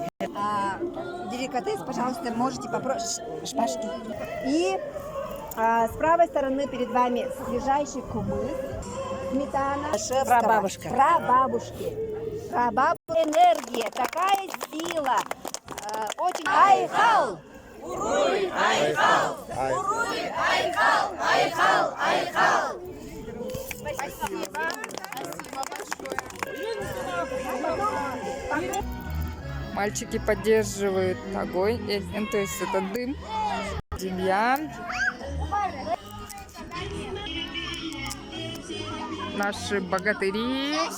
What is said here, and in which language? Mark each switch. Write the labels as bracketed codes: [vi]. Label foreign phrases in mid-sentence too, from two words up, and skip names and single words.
[ru] Деликатес, пожалуйста, можете попробовать. Шпажки. И с правой стороны перед вами свежайший кумыс. Сметана. Прабабушка. Прабабушки. Прабабушка. Энергия. Такая сила. Очень... [sah] Айхал! Уруй! Айхал! Уруй! Айхал! Айхал! Айхал! [ru] Спасибо. Спасибо большое. Мальчики поддерживают огонь. То есть это дым. Демьян. Наши богатыри.